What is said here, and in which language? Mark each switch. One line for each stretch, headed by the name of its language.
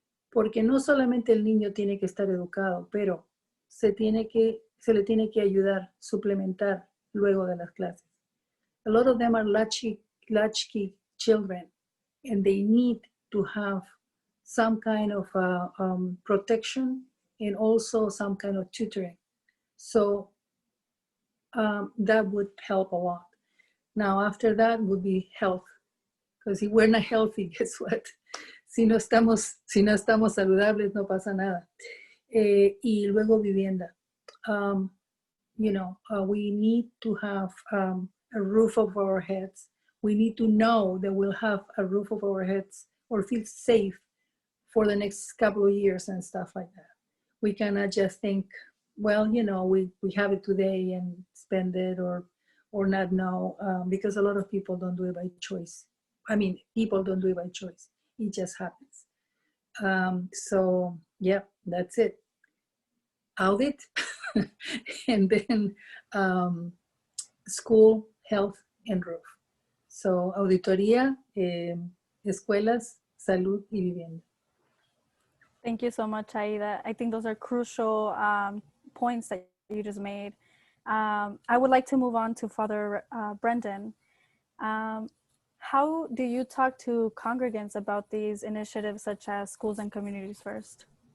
Spanish: Porque no solamente el niño tiene que estar educado, pero se le tiene que ayudar, suplementar luego de las clases.
English: A lot of them are latchkey children, and they need to have some kind of protection and also some kind of tutoring. So that would help a lot. Now, after that would be health, because if we're not healthy, guess what?
Spanish: Si no estamos saludables, no pasa nada. Y luego vivienda.
English: We need to have a roof over our heads. We need to know that we'll have a roof over our heads or feel safe for the next couple of years and stuff like that. We cannot just think, well, we have it today and spend it or not know, because a lot of people don't do it by choice. I mean, people don't do it by choice. It just happens. So yeah, that's it. Audit, and then school, health, and roof.
Spanish: So auditoría, escuelas, salud y vivienda.
English: Thank you so much, Aida. I think those are crucial points that you just made. I would like to move on to Father Brendan. How do you talk to congregants about these initiatives such as Schools and Communities First?